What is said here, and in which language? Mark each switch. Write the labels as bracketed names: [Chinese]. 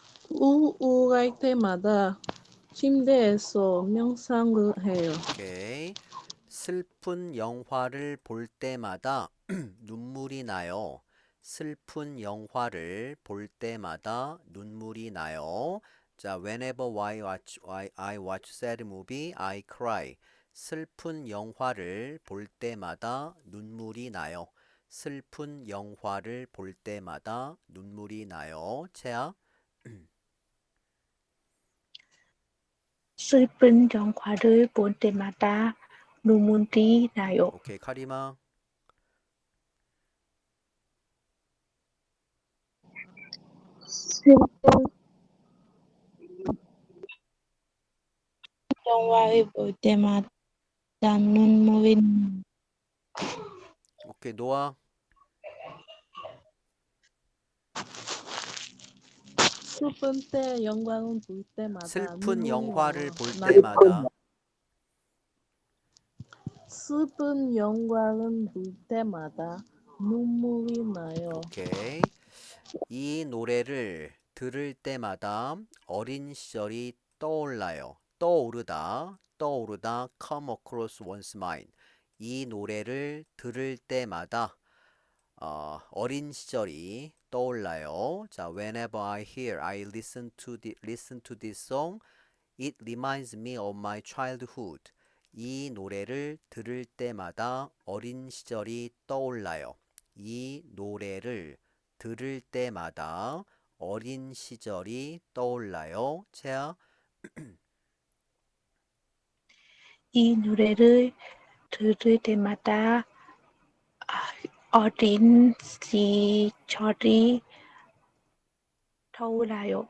[Korean] 우울할 때마다 침대에서 명상을 해요. 오케이. 슬픈 영화를 볼 때마다 눈물이 나요. 슬픈 영화를 볼 때마다 눈물이 나요. [English] 자, whenever I watch sad movie, I cry. [Korean] 슬픈 영화를 볼 때마다 눈물이 나요. 슬픈 영화를 볼 때마다 눈물이 나요. 채야? 슬픈 영화를 볼 때마다 눈물이 나요. 오케이, 카리마. 슬픈 영화를 볼 때마다 눈물이 나요. 오케이, 노아. 슬픈 때 영광을 볼 때마다 슬픈 눈물이 영화를 나요. 볼 나, 때마다 슬픈 영광을 볼 때마다 눈물이 나요. 오케이. 이 노래를 들을 때마다 어린 시절이 떠올라요. 떠오르다, [English] come across one's mind. [Korean] 이 노래를 들을 때마다 어린 시절이 떠올라요. [English] 자, whenever I listen to this song, it reminds me of my childhood. [Korean] 이 노래를 들을 때마다 어린 시절이 떠올라요. 이 노래를 들을 때마다 어린 시절이 떠올라요. 채아? 이 노래를 들을 때마다 어린 시절이 떠올라요.